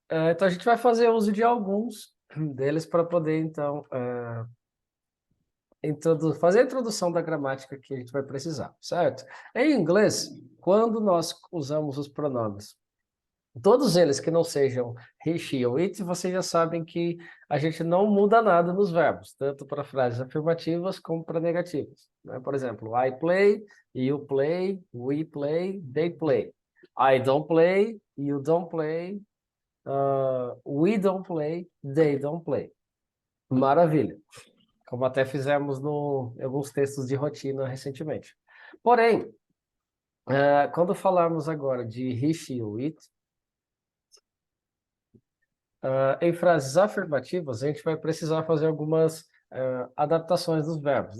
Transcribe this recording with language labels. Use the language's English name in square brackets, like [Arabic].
[Portuguese] Então, a gente vai fazer uso de alguns deles para poder, então, fazer a introdução da gramática que a gente vai precisar, certo? Em inglês, quando nós usamos os pronomes, todos eles que não sejam he, she ou it, vocês já sabem que a gente não muda nada nos verbos, tanto para frases afirmativas como para negativas, né? [English] Por exemplo, I play, you play, we play, they play. I don't play, you don't play, we don't play, they don't play. [Portuguese] Maravilha. Como até fizemos em alguns textos de rotina recentemente. Porém, quando falarmos agora de he, she ou it, em frases afirmativas, a gente vai precisar fazer algumas adaptações dos verbos.